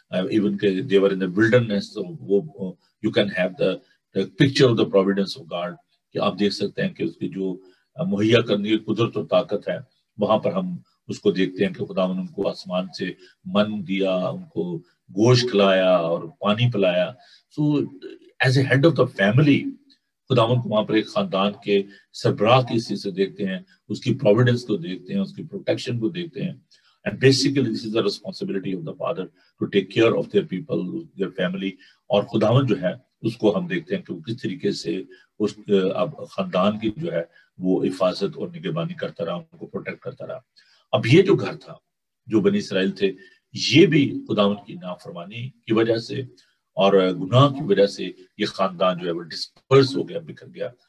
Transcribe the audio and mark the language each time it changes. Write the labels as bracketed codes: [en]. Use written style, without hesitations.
[ur] Even کہ [en] they were in the wilderness, [ur] وہ [en] you can have the picture of the providence of God، [ur] کہ آپ دیکھ سکتے ہیں کہ اس کی جو مہیا کرنے کی قدرت و طاقت ہے، وہاں پر ہم اس کو دیکھتے ہیں کہ خداوند ان کو آسمان سے من دیا، ان کو گوشت کھلایا اور پانی پلایا. [en] so as a head of the family, [ur] خداوند کو وہاں پر ایک خاندان کے سربراہ کی حیثیت سے دیکھتے ہیں، اس کی پروویڈنس کو دیکھتے ہیں، اس کی پروٹیکشن کو دیکھتے ہیں. [en] And basically this is the responsibility of the father to take care of their people, their family. [ur] اور خداوند جو ہے اس کو ہم دیکھتے ہیں کہ وہ کس طریقے سے اس خاندان کی جو ہے وہ حفاظت اور نگہبانی کرتا رہا، ان کو پروٹیکٹ کرتا رہا. اب یہ جو گھر تھا، جو بنی اسرائیل تھے، یہ بھی خداوند کی نافرمانی کی وجہ سے اور گناہ کی وجہ سے یہ خاندان جو ہے وہ ڈسپرس ہو گیا، بکھر گیا.